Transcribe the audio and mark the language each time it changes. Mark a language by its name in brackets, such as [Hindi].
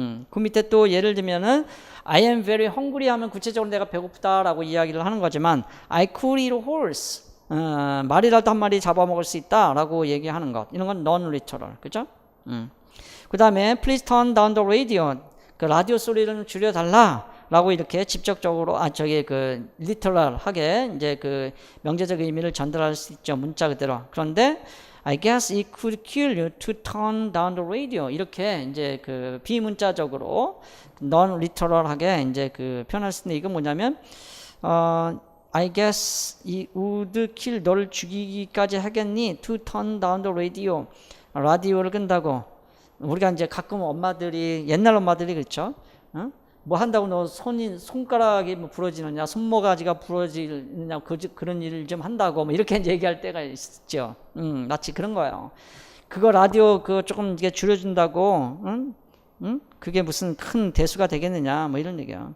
[Korean] 그 밑에 또 예를 들면은 [English] I am very hungry [Korean] 하면 구체적으로 내가 배고프다라고 이야기를 하는 거지만 [English] I could eat a horse [Korean] 말이라도 한 마리 잡아먹을 수 있다라고 얘기하는 것 이런 건 non-literal 그죠? 그 다음에 [English] please turn down the radio [Korean] 그 라디오 소리를 좀 줄여달라라고 이렇게 직접적으로 그 리터럴하게 이제 그 명제적 의미를 전달할 수 있죠 문자 그대로. 그런데 [English] I guess it could kill you to turn down the radio [Korean] 이렇게 이제 그 비문자적으로 non-literal하게 이제 그 표현할 수 있는데 이건 뭐냐면 [English] I guess it would kill [Korean] 너를 죽이기까지 하겠니 [English] to turn down the radio [Korean] 라디오를 끈다고. 우리가 이제 가끔 엄마들이 옛날 엄마들이 그렇죠. 뭐 한다고 너 손가락이 뭐 부러지느냐, 손모가지가 부러지느냐, 그런 일을 좀 한다고 뭐 이렇게 이제 얘기할 때가 있죠. 마치 그런 거예요. 그거 라디오 그거 조금 이게 줄여준다고, 그게 무슨 큰 대수가 되겠느냐, 뭐 이런 얘기야.